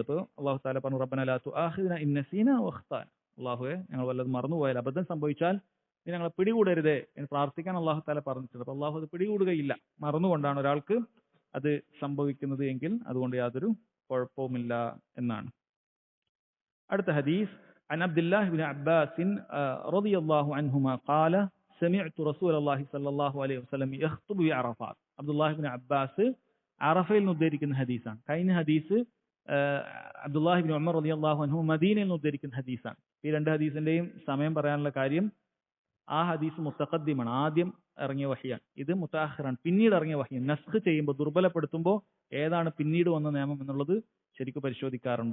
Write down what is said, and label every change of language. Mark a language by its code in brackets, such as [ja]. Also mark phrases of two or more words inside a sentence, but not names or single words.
[ml] ഇപ്പോൾ [ar] الله تعالى [ml] പറഞ്ഞു [ar] ربنا لا تؤاخذنا إن نسينا أو أخطأنا, [ml] അല്ലാഹുവേ ഞങ്ങൾ വല്ലതും മറന്നുപോയാൽ, അബദ്ധം സംഭവിച്ചാൽ നീ ഞങ്ങളെ പിടികൂടരുതേ എന്ന് പ്രാർത്ഥിക്കാൻ [ar] الله تعالى [ml] പറഞ്ഞിട്ടുണ്ട്. അപ്പോൾ അല്ലാഹു അത് പിടികൂടുകയില്ല, മറന്നുകൊണ്ടാണ് ഒരാൾക്ക് അത് സംഭവിക്കുന്നത് എങ്കിൽ അതുകൊണ്ട് യാതൊരു കുഴപ്പവുമില്ല എന്നാണ്. അടുത്ത ഹദീസ് [ar] عن عبد الله بن عباس رضي الله عنهما قال سمعت رسول الله صلى الله عليه وسلم يخطب بعرفات. [ml] അബ്ദുല്ലാഹി ഇബ്നു അബ്ബാസ് അറഫയിൽ നിന്ന് ഉദ്ധരിക്കുന്ന ഹദീസാണ്. കഴിഞ്ഞ ഹദീസ് അബ്ദുല്ലാഹി ഇബ്നു ഉമർ [ar] رضي الله عنه [ml] മദീനയിൽ നിന്ന് ഉദ്ധരിക്കുന്ന ഹദീസാണ്. ഈ രണ്ട് ഹദീസിന്റെയും സമയം പറയാനുള്ള കാര്യം, ആ ഹദീസ് മുത്തഖദ്ദിമാണ്, ആദ്യം ഇറങ്ങിയ വഹിയാണ്. ഇത് മുത്തഅഖിറാണ്, പിന്നീട് ഇറങ്ങിയ വഹിയാണ്. നസ്ഖ് ചെയ്യുമ്പോൾ, ദുർബലപ്പെടുത്തുമ്പോൾ ഏതാണ് പിന്നീട് വന്ന നിയമം എന്നുള്ളത് ശരിക്കും പരിശോധിക്കാറുണ്ട്.